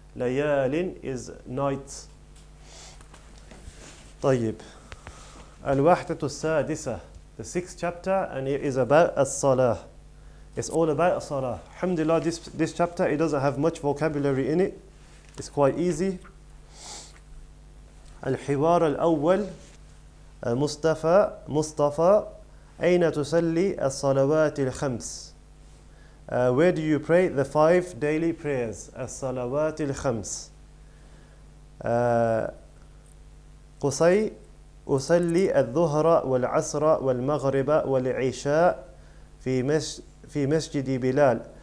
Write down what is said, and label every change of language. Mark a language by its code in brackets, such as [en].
[en] Layalin is nights. [ar] طيب. الوحدة السادسة, [en] the 6th chapter, and it is about as-salah. It's all about as-salah. Alhamdulillah, this chapter, it doesn't have much vocabulary in it. It's quite easy. [ar] الحوار الأول مصطفى أين تصلي الصلوات الخمس? [en] Where do you pray the 5 daily prayers? [ar] الصلوات الخمس. قصي أصلي الظهر والعصر والمغرب والعشاء في مسجد بلال.